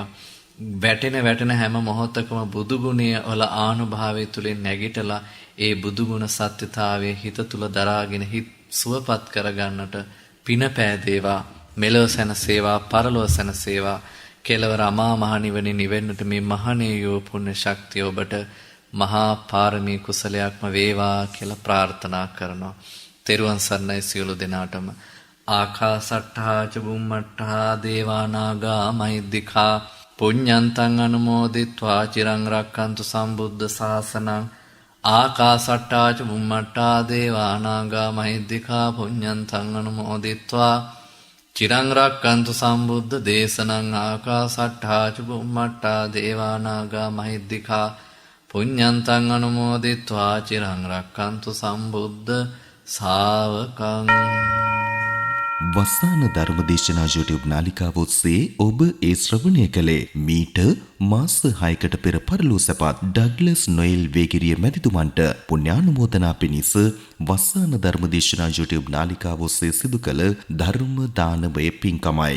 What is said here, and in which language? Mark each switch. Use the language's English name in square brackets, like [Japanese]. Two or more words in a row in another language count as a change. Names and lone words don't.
[Sinhala] වැටෙන හැම මොහොතකම බුදු ගුණය වල ආනුභාවය තුලින් නැගිටලා ඒ බුදු ගුණ සත්‍යතාවයේ හිත තුල දරාගෙන හිත සුවපත් කරගන්නට පින පෑදේවා. මෙලොව සැනසේවා, පරලොව සැනසේවා. කෙලවර අමා මහ නිවනේ නිවෙන්නට මේ මහණේයෝ පුණ්‍ය ශක්තිය ඔබට මහා පාරමී කුසලයක්ම වේවා කියලා ප්‍රාර්ථනා කරනවා. තෙරුවන් සරණයි සියලු දෙනාටම. [Pali] ආකාසට්ඨා ච බුම්මට්ඨා දේවා නාග මහිද්దికා පුඤ්ඤන්තං අනුමෝදිත්වා චිරං රක්칸තු සම්බුද්ධ ශාසනං. ආකාසට්ඨා ච බුම්මට්ඨා දේවා නාග මහිද්దికා පුඤ්ඤන්තං අනුමෝදිත්වා චිරං රක්칸තු සම්බුද්ධ දේශනං. ආකාසට්ඨා ච බුම්මට්ඨා දේවා නාග මහිද්దికා පුඤ්ඤන්තං අනුමෝදිත්වා චිරං රක්칸තු සම්බුද්ධ ශාවකං. [Sinhala] වස්සාන ධර්මදේශනා YouTube නාලිකාව ඔස්සේ ඔබ ඒ ශ්‍රවණය කළේ මීට මාස 6කට පෙර පරලෝ සැපත් ඩග්ලස් නොයෙල් වේගිරිය මැතිතුමන්ට පුණ්‍යානුමෝදනා පිණිස වස්සාන ධර්මදේශනා YouTube නාලිකාව ඔස්සේ සිදු කළ ධර්ම දානමය පින්කමයි.